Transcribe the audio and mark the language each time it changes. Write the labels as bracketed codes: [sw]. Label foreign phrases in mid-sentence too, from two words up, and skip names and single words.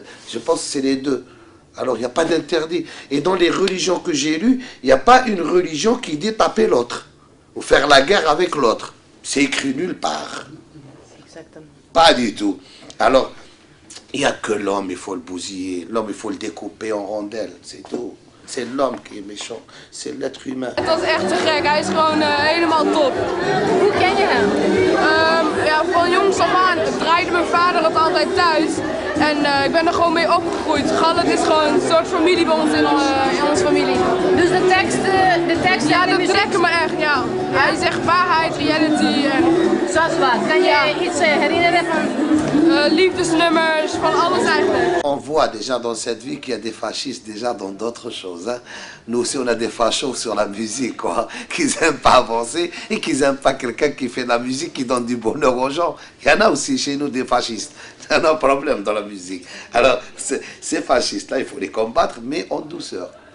[fr] Je pense que c'est les deux. Alors, il n'y a pas d'interdit. Et dans les religions que j'ai lues, il n'y a pas une religion qui dit taper l'autre. Ou faire la guerre avec l'autre. C'est écrit nulle part. Exactement. Pas du tout. Alors, il n'y a que l'homme, il faut le bousiller. L'homme, il faut le découper en rondelles. C'est tout. C'est l'homme qui est méchant. C'est l'être humain. [nl] Het was echt te gek. Hij is gewoon helemaal top. Hoe ken je hem? Ja, van jongs af aan draaide mijn vader het altijd thuis. En ik ben er gewoon mee opgegroeid. Gallet is gewoon een soort familie bij ons in onze familie. Dus de teksten ja, dat trekken me echt, ja. Hij zegt waarheid, reality en... Zoals wat? Kan je iets herinneren van... liefdesnummers, van alles eigenlijk. [fr] On voit déjà dans cette vie qu'il y a des fascistes déjà dans d'autres choses. Hein. Nous aussi, on a des fachos sur la musique, quoi. Qu'ils n'aiment pas avancer et qu'ils n'aiment pas quelqu'un qui fait de la musique, qui donne du bonheur aux gens. Il y en a aussi chez nous des fascistes. Il y a un problème dans la musique. Alors, ces fascistes-là, il faut les combattre, mais en douceur.